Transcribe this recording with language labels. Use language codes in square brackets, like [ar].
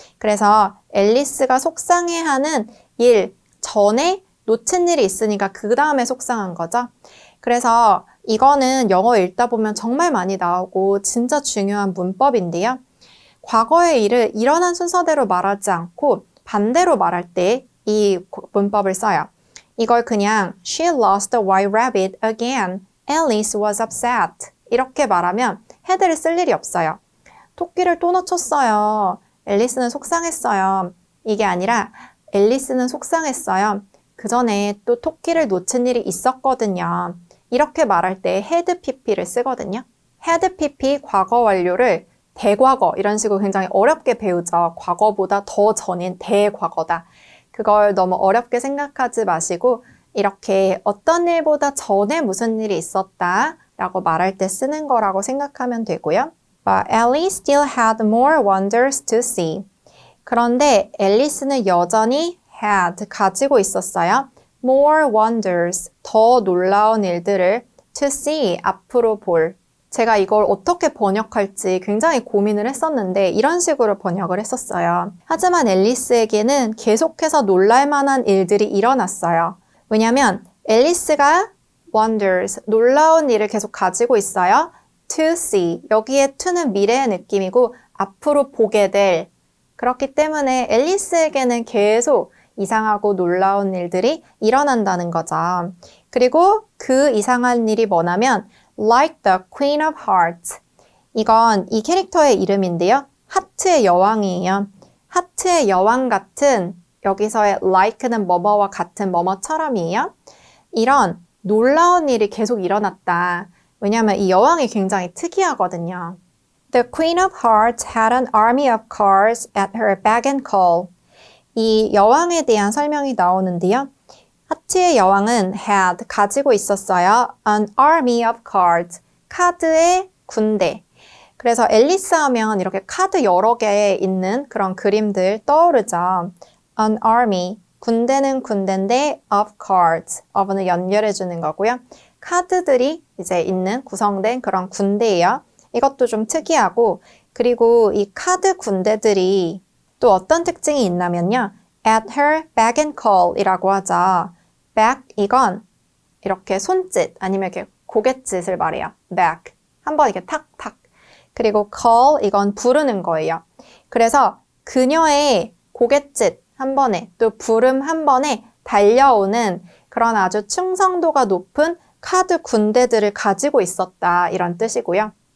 [ko] 그래서 앨리스가 속상해하는 일 전에 놓친 일이 있으니까 그 다음에 속상한 거죠. 그래서 이거는 영어 읽다 보면 정말 많이 나오고 진짜 중요한 문법인데요. 과거의 일을 일어난 순서대로 말하지 않고 반대로 말할 때 이 문법을 써요. 이걸 그냥 [en] She lost the white rabbit again. Alice was upset. [ko] 이렇게 말하면 had를 쓸 일이 없어요. 토끼를 또 놓쳤어요. 앨리스는 속상했어요. 이게 아니라 앨리스는 속상했어요. 그 전에 또 토끼를 놓친 일이 있었거든요. 이렇게 말할 때 had pp를 쓰거든요. had pp 과거 완료를 대과거 이런 식으로 굉장히 어렵게 배우죠. 과거보다 더 전인 대과거다. 그걸 너무 어렵게 생각하지 마시고 이렇게 어떤 일보다 전에 무슨 일이 있었다 라고 말할 때 쓰는 거라고 생각하면 되고요. [en] But Alice still had more wonders to see. [ko] 그런데 앨리스는 여전히 had, 가지고 있었어요. [en] More wonders, [ko] 더 놀라운 일들을 [en] to see, [ko] 앞으로 볼. 제가 이걸 어떻게 번역할지 굉장히 고민을 했었는데 이런 식으로 번역을 했었어요. 하지만 앨리스에게는 계속해서 놀랄 만한 일들이 일어났어요. 왜냐면 앨리스가 wonders, 놀라운 일을 계속 가지고 있어요. [en] to see, [ko] 여기에 to는 미래의 느낌이고 앞으로 보게 될. 그렇기 때문에 앨리스에게는 계속 이상하고 놀라운 일들이 일어난다는 거죠. 그리고 그 이상한 일이 뭐냐면 [en] Like the Queen of Hearts. [ko] 이건 이 캐릭터의 이름인데요. 하트의 여왕이에요. 하트의 여왕 같은 여기서의 like는 뭐뭐와 같은 뭐뭐처럼이에요. 이런 놀라운 일이 계속 일어났다. 왜냐하면 이 여왕이 굉장히 특이하거든요. [en] The Queen of Hearts had an army of cards at her beck and call. [ko] 이 여왕에 대한 설명이 나오는데요. 하트의 여왕은 had, 가지고 있었어요. [en] An army of cards, 카드의 군대. [ko] 그래서 앨리스 하면 이렇게 카드 여러 개 있는 그런 그림들 떠오르죠. [en] An army, [ko] 군대는 군대인데 [en] of cards, [ko] of는 연결해 주는 거고요. 카드들이 이제 있는 구성된 그런 군대예요. 이것도 좀 특이하고 그리고 이 카드 군대들이 또 어떤 특징이 있냐면요. [en] At her beck and call 이라고 하죠. [ko] beck 이건 이렇게 손짓 아니면 이렇게 고갯짓을 말해요. beck 한번 이렇게 탁탁 그리고 call 이건 부르는 거예요. 그래서 그녀의 고갯짓 한 번에 또 부름 한 번에 달려오는 그런 아주 충성도가 높은 카드 군대들을 가지고 있었다 이런 뜻이고요.